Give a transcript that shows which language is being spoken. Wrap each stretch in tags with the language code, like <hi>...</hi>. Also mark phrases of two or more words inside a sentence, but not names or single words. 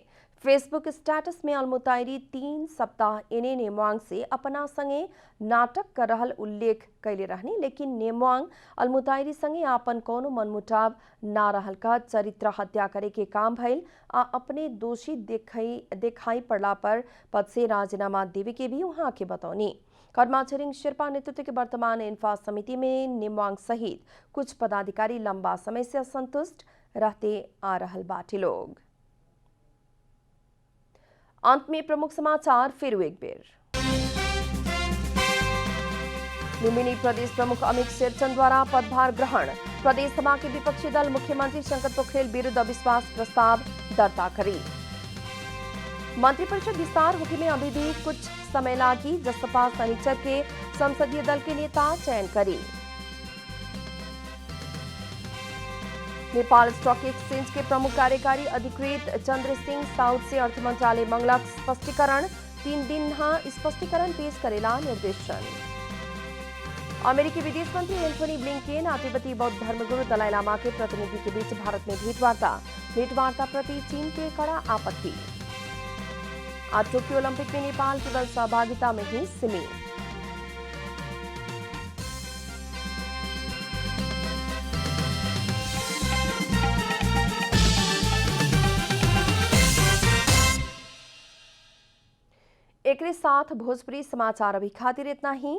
<bho>फेसबुक स्टेटस में अलमुताइरी 3 सप्ताह इने नेमांग से अपना संगे नाटक कर रहल उल्लेख कैले रहनी, लेकिन नेमांग अलमुताइरी संगे आपन कोनो मनमुटाव ना रहल का चरित्र हत्या करे के काम भइल आ अपने दोषी देखाई पड़ला पर पद से राजीनामा देवे के भी वहां के बतौनी। कर्मा छिरिङ शेर्पा नेतृत्व के वर्तमान एन्फा समिति में नेमांग सहित कुछ पदाधिकारी लंबा समय से असंतुष्ट रहते आ रहल बाटे लोग। अंत में प्रमुख समाचार फिर एक बेर। लुम्बिनी प्रदेश प्रमुख अमित शेरचन द्वारा पदभार ग्रहण। प्रदेश सभा के विपक्षी दल मुख्यमंत्री शंकर पोखरेल विरुद्ध अविश्वास प्रस्ताव दर्ता करी। मंत्रिपरिषद विस्तार होने में अभी भी कुछ समय लागी। जसपा शनिचर के संसदीय दल के नेता चयन करी। नेपाल स्टॉक एक्सचेंज के प्रमुख कार्यकारी अधिकृत चंद्र सिंह साउद से अर्थ मंत्रालय मंगलक स्पष्टीकरण। 3 दिन स्पष्टीकरण पेश करेला निर्देशन। अमेरिकी विदेश मंत्री एंथोनी ब्लिंकेन आ तिब्बती बौद्ध धर्मगुरु दलाई लामा के प्रतिनिधि के बीच भारत में भेंटवार्ता प्रति चीन के कड़ा आपत्ति। आज टोक्यो ओलंपिक में नेपाल केवल सहभागिता में ही सीमित। एक साथ भोजपुरी समाचार अभी खातिर इतना ही।</bho>